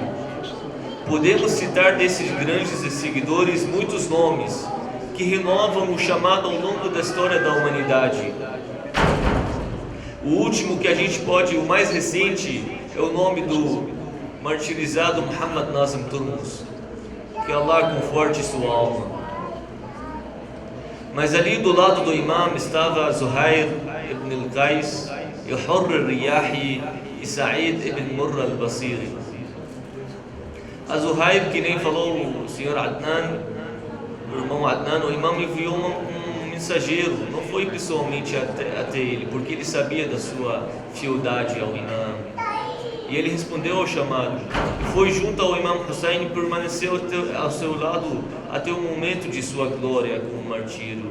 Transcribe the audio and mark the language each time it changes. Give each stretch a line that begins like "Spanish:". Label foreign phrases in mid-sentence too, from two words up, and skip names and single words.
Portuguese: Podemos citar desses grandes seguidores muitos nomes que renovam o chamado ao longo da história da humanidade. O último que a gente pode, o mais recente, é o nome do martirizado Muhammad Nazim Turmus, que Allah conforte sua alma. Mas ali do lado do Imam estava Zuhair ibn al-Qais, e Hurr al-Riyahi e Sa'id ibn Murra al-Basiri. A Zuhair, que nem falou o senhor Adnan, o irmão Adnan, o Imam enviou um mensageiro, não foi pessoalmente até ele, porque ele sabia da sua fieldade ao Imam. E ele respondeu ao chamado, foi junto ao Imam Hussein e permaneceu ao seu lado até o momento de sua glória como martírio.